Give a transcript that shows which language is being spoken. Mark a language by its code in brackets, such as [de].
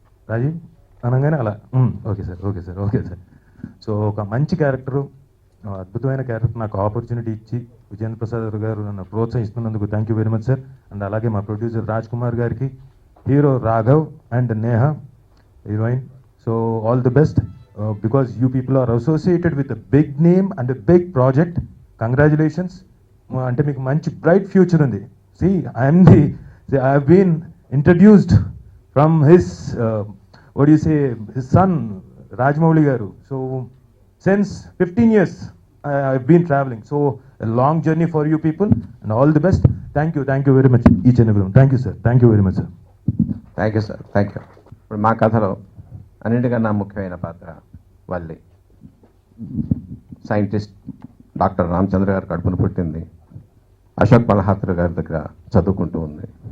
[te] రాజీవ్ అనగానే అలా okay sir okay sir okay sir. So ఒక మంచి క్యారెక్టరు, అద్భుతమైన క్యారెక్టర్ నాకు ఆపర్చునిటీ ఇచ్చి విజేంద్ర ప్రసాద్ గారు నన్ను ప్రోత్సహిస్తున్నందుకు [en] Thank you very much sir. [te] And అలాగే మా ప్రొడ్యూసర్ రాజ్ కుమార్ గారికి, hero Raghav and Neha heroine. [en] So all the best, because you people are associated with a big name and a big project. [te] Congratulations. అంటే మీకు మంచి బ్రైట్ ఫ్యూచర్ ఉంది. [en] I have been introduced from his what do you say, his son Rajmouli garu. So since 15 years I've been traveling, so a long journey for you people and all the best. Thank you very much each and everyone. Thank you sir, thank you very much sir. Thank you sir, thank you. [te] ఇప్పుడు మా కథలో అన్నింటికన్నా ముఖ్యమైన పాత్ర Valli. Scientist doctor Ramachandra గారు కడుపును పుట్టింది. అశోక్ మల్హోత్రా గారి దగ్గర చదువుకుంటూ ఉంది.